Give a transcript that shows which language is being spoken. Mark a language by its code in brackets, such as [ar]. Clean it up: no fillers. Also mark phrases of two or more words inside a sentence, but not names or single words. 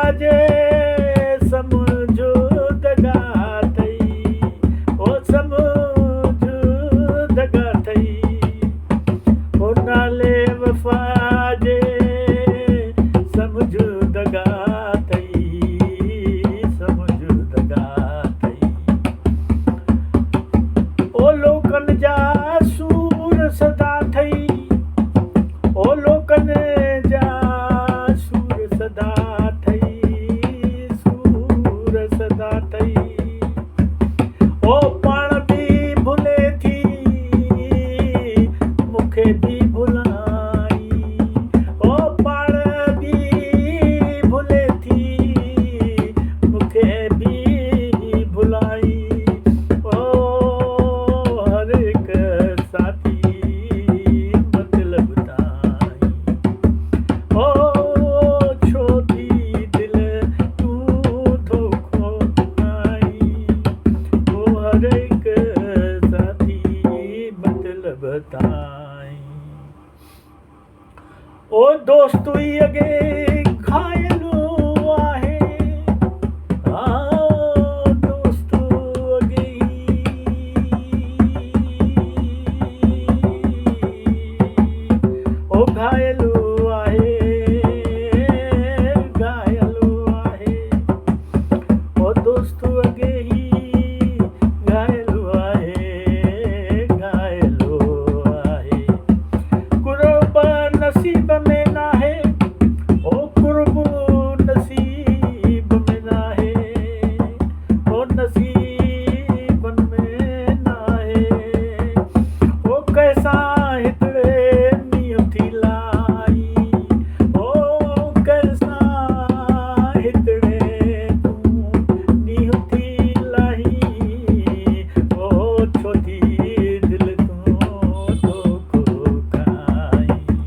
[sd] जे समझो दगा थई, ओ समझो दगा थई, ओ नाले वफा जे समझो दगा थई, समझो दगा थई। ओ लोकन जा सूर सदा थई, ओ लोकन जा सूर सदा थई, सूर सदा थई। ओ पाण बि भुले थी मूंखे बि भुलाई, ओ पाण बि भुले थी मूंखे बि भुलाई। ओ हर एक साथी मतलब ताई, ओ छोटी दिल तू धोखो खाई, ओ हर एक साथी मतलब ताई। ओ दोस्त अगे घायलो आहे, दोस्त अगे ओ घायलो आहे, घायलो आहे, ओ दोस्त अगे ही घायलो आहे, घायलो आहे। [ur] कुर्ब नसीब में ना है, ओ कुर्ब नसीब में ना है, ओ नसीब में ना है। [sd] ओ कैसा हितड़े नियति लाई, ओ कैसा हितड़े तू नियति लाई, ओ छोटी दिल तू दो को खाई।